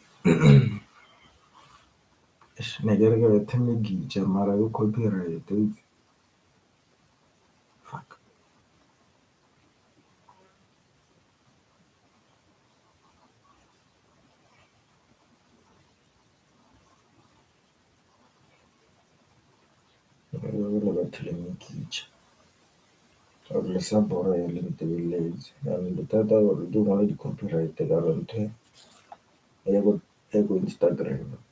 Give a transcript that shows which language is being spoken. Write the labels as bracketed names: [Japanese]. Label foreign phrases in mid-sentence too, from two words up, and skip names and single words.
[Northern Sotho] ne ke re ke bethe megitša mara ke [English] copyright fuck. [Northern Sotho] Le bethele megitša gore le sa bora ya le ntebeletse and bothata gore di ngwale di-copyright ka re ntho ya ko Instagram